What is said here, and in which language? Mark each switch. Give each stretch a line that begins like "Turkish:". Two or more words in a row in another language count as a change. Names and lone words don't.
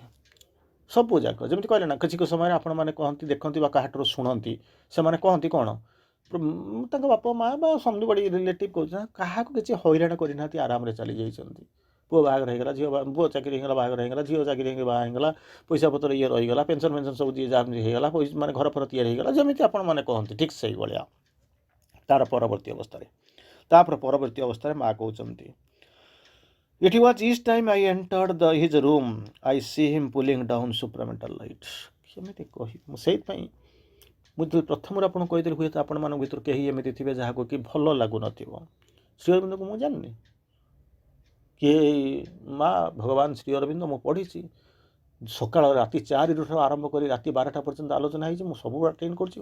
Odia: ସବୁ ଯାକ ଯେମିତି କହିଲେ ନା, କିଛି ସମୟରେ ଆପଣମାନେ କହନ୍ତି ଦେଖନ୍ତି ବା କାହାଠାରୁ ଶୁଣନ୍ତି, ସେମାନେ କହନ୍ତି କ'ଣ ତାଙ୍କ ବାପା ମା' ବା ସମବଡ଼ି ରିଲେଟିଭ୍ କହୁଛନ୍ତି କାହାକୁ କିଛି ହଇରାଣ କରିନାହାନ୍ତି, ଆରାମରେ ଚାଲିଯାଇଛନ୍ତି। ପୁଅ ବାହାଘର ହେଇଗଲା, ପୁଅ ଚାକିରି ହେଇଗଲା, ବାହାଘର ହେଇଗଲା, ଝିଅ ଚାକିରି ହେଇକି ବାହା ହେଇଗଲା, ପଇସା ପତ୍ର ଇଏ ରହିଗଲା, ପେନ୍ସନ୍ ସବୁ ଯିଏ ଯାହା ହେଇଗଲା, ମାନେ ଘର ଫର ତିଆରି ହେଇଗଲା, ଯେମିତି ଆପଣମାନେ କହନ୍ତି ଠିକ୍ ସେଇଭଳିଆ। ତାର ପରବର୍ତ୍ତୀ ଅବସ୍ଥାରେ ମା' କହୁଛନ୍ତି
English: It was each time I entered his room, I see him pulling down supramental light.
Odia: କେମିତି କହିବି ମୁଁ, ସେଇଥିପାଇଁ ମୁଁ ପ୍ରଥମରୁ ଆପଣଙ୍କୁ କହିଥିଲି ହୁଏତ ଆପଣମାନଙ୍କ ଭିତରୁ କେହି ଏମିତି ଥିବେ ଯାହାକୁ କି ଭଲ ଲାଗୁନଥିବ। ଶ୍ରୀ ଅରବିନ୍ଦକୁ ମୁଁ ଜାଣିନି, କିଏ ମା ଭଗବାନ ଶ୍ରୀ ଅରବିନ୍ଦ ମୁଁ ପଢ଼ିଛି, ସକାଳ ରାତି 4ରୁ ଆରମ୍ଭ କରି ରାତି 12ଟା ପର୍ଯ୍ୟନ୍ତ ଆଲୋଚନା ହେଇଛି, ମୁଁ ସବୁ ଆଟେଣ୍ଡ କରୁଛି।